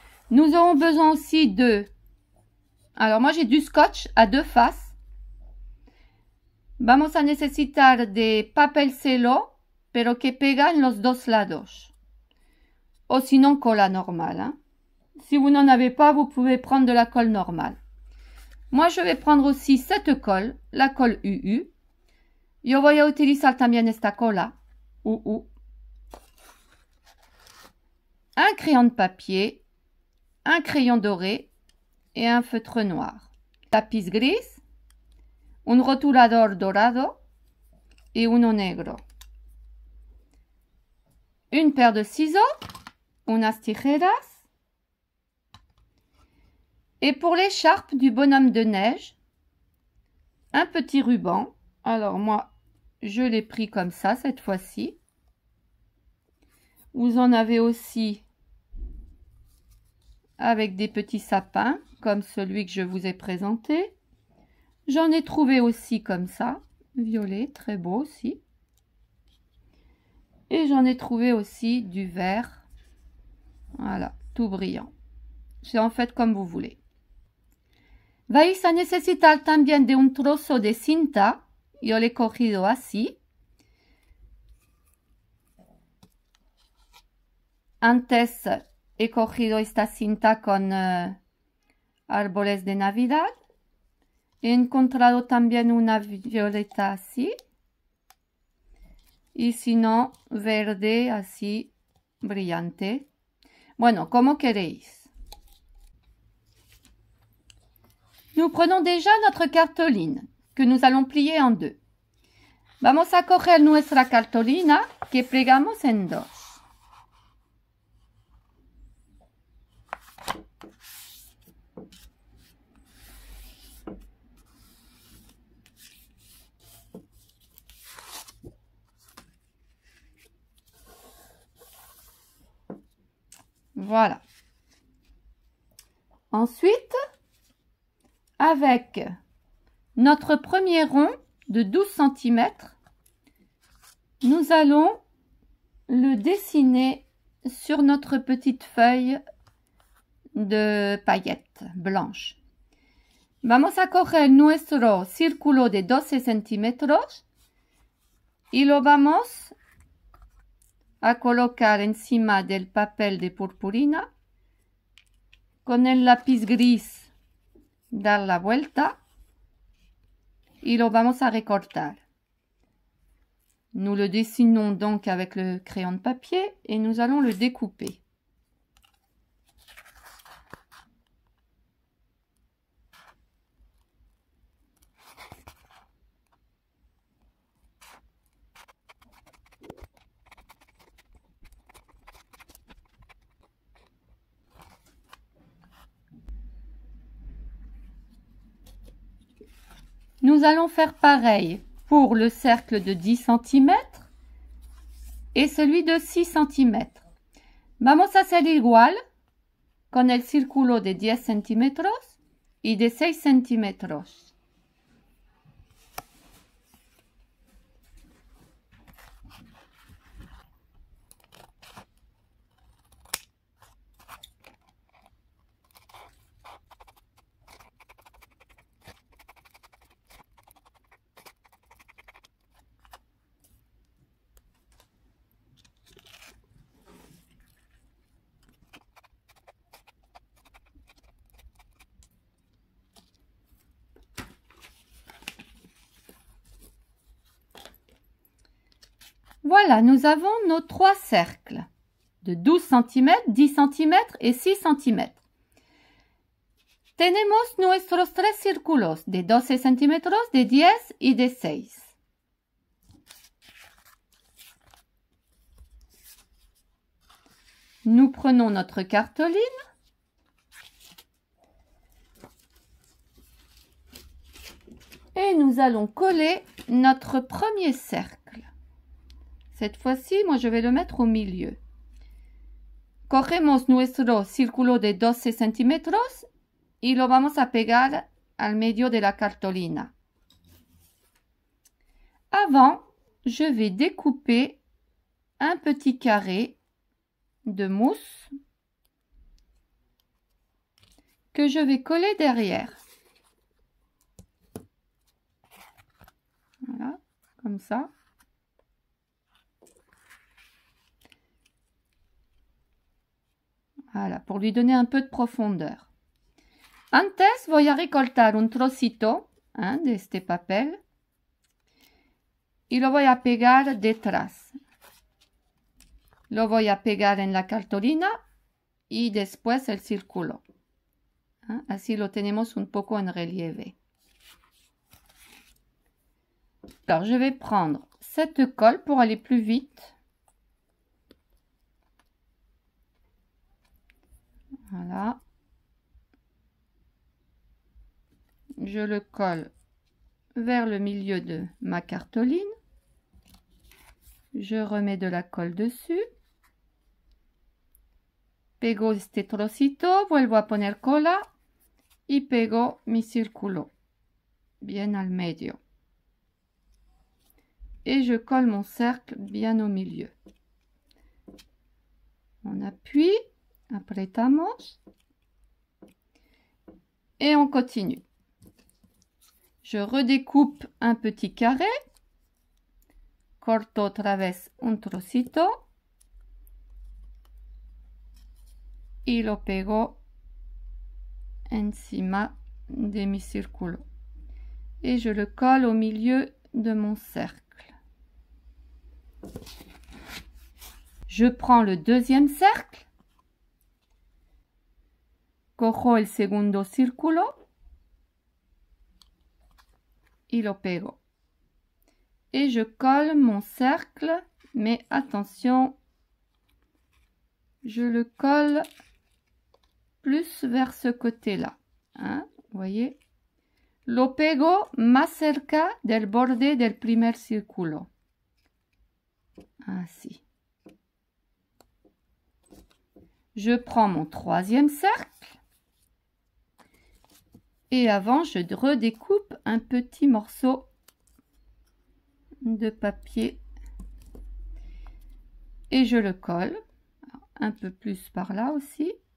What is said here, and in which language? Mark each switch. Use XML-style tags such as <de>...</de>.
<fr>Nous aurons besoin aussi de... Alors moi j'ai du scotch à 2 faces.</fr> <es>Vamos a necesitar de papel cello, pero que pega en los 2 lados. O sinon cola normale.</es> <fr>Si vous n'en avez pas, vous pouvez prendre de la colle normale. Moi, je vais prendre aussi cette colle, la colle UU.</fr> <es>Yo voy a utilizar también esta cola, UU.</es> <fr>Un crayon de papier, un crayon doré et un feutre noir.</fr> <es>Lápiz gris, un rotulador dorado et uno negro.</es> <fr>Une paire de ciseaux,</fr> <es>unas tijeras.</es> <fr>Et pour l'écharpe du bonhomme de neige, un petit ruban. Alors moi, je l'ai pris comme ça cette fois-ci. Vous en avez aussi avec des petits sapins, comme celui que je vous ai présenté. J'en ai trouvé aussi comme ça, violet, très beau aussi. Et j'en ai trouvé aussi du vert, voilà, tout brillant. c'est en fait comme vous voulez.</fr> <es>Vais a necesitar también de un trozo de cinta. Yo le he cogido así. Antes he cogido esta cinta con árboles de Navidad. He encontrado también una violeta así. Y si no, verde así, brillante. Bueno, como queréis.</es> <fr>Nous prenons déjà notre cartolina, que nous allons plier en deux.</fr> <es>Vamos a coger nuestra cartolina, que plegamos en dos.</es> <fr>Voilà. Ensuite, avec notre premier rond de 12 cm, nous allons le dessiner sur notre petite feuille de paillettes blanches.</fr> <es>Vamos a coger nuestro círculo de 12 centímetros y lo vamos a colocar encima del papel de purpurina. Con el lápiz gris, dar la vuelta y lo vamos a recortar.</es> <fr>Nous le dessinons donc avec le crayon de papier et nous allons le découper. Nous allons faire pareil pour le cercle de 10 cm et celui de 6 cm.</fr> <es>Vamos a hacer igual con el círculo de 10 centímetros y de 6 centímetros.</es> <fr>Voilà, nous avons nos trois cercles de 12 cm, 10 cm et 6 cm.</fr> <es>Tenemos nuestros tres círculos de 12 centímetros, de 10 y de 6.</es> <fr>Nous prenons notre cartoline. Et nous allons coller notre premier cercle. Cette fois-ci, moi, je vais le mettre au milieu.</fr> <es>Cogemos nuestro círculo de 12 centímetros y lo vamos a pegar al medio de la cartolina.</es> <fr>Avant, je vais découper un petit carré de mousse que je vais coller derrière. Voilà, comme ça. Voilà, pour lui donner un peu de profondeur.</fr> <es>Antes voy a recortar un trocito de este papel y lo voy a pegar detrás. Lo voy a pegar en la cartolina y después el círculo. Así lo tenemos un poco en relieve.</es> <fr>Alors, je vais prendre cette colle pour aller plus vite. Voilà. Je le colle vers le milieu de ma cartoline. Je remets de la colle dessus.</fr> <es>Pego este trocito, vuelvo a poner cola y pego mi círculo bien al medio.</es> <fr>Et je colle mon cercle bien au milieu. On appuie,</fr> <es>apretamos</es> <fr>Et on continue. Je redécoupe un petit carré.</fr> <es>Corto otra vez un trocito. Y lo pego encima de mi círculo.</es> <fr>Et je le colle au milieu de mon cercle. Je prends le deuxième cercle.</fr> <es>Cojo el segundo círculo. Y lo pego.</es> <fr>Et je colle mon cercle, mais attention, je le colle plus vers ce côté-là. Hein, vous voyez?</fr> <es>Lo pego más cerca del borde del primer círculo.</es> <fr>Ainsi. Je prends mon troisième cercle. Et avant, je redécoupe un petit morceau de papier et je le colle un peu plus par là aussi.</fr>